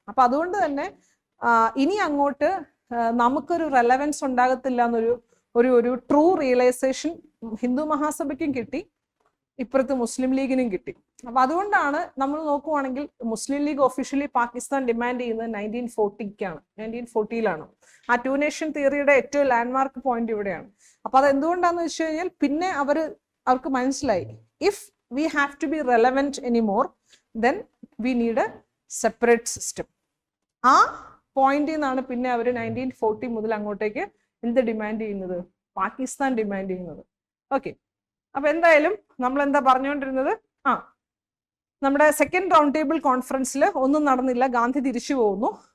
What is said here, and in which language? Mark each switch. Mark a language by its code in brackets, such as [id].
[ml] അപ്പൊ അതുകൊണ്ട് തന്നെ ഇനി അങ്ങോട്ട് നമുക്കൊരു റെലവൻസ് ഉണ്ടാകത്തില്ല എന്നൊരു ട്രൂ റിയലൈസേഷൻ ഹിന്ദു മഹാസഭയ്ക്കും കിട്ടി, ഇപ്പുറത്ത് മുസ്ലിം ലീഗിനും കിട്ടി. അപ്പൊ അതുകൊണ്ടാണ് നമ്മൾ നോക്കുവാണെങ്കിൽ മുസ്ലിം ലീഗ് ഒഫീഷ്യലി പാകിസ്ഥാൻ ഡിമാൻഡ് ചെയ്യുന്നത് 1940ലാണ്. ആ 2 നേഷൻ തിയറിയുടെ ഏറ്റവും ലാൻഡ്മാർക്ക് പോയിന്റ് ഇവിടെയാണ്. അപ്പൊ അത് എന്തുകൊണ്ടാന്ന് വെച്ച് കഴിഞ്ഞാൽ പിന്നെ അവർക്ക് മനസ്സിലായി [en] If we have to be relevant anymore, then we need a separate system. [ml] ആ പോയിന്റിൽ നിന്നാണ് പിന്നെ അവർ 1940 മുതൽ അങ്ങോട്ടേക്ക് എന്ത് ഡിമാൻഡ് ചെയ്യുന്നത്? പാകിസ്ഥാൻ ഡിമാൻഡ് ചെയ്യുന്നത്. ഓക്കെ, അപ്പൊ എന്തായാലും നമ്മൾ എന്താ പറഞ്ഞുകൊണ്ടിരുന്നത്? നമ്മുടെ സെക്കൻഡ് റൗണ്ട് ടേബിൾ കോൺഫറൻസിൽ ഒന്നും നടന്നില്ല, ഗാന്ധി തിരിച്ചു പോകുന്നു.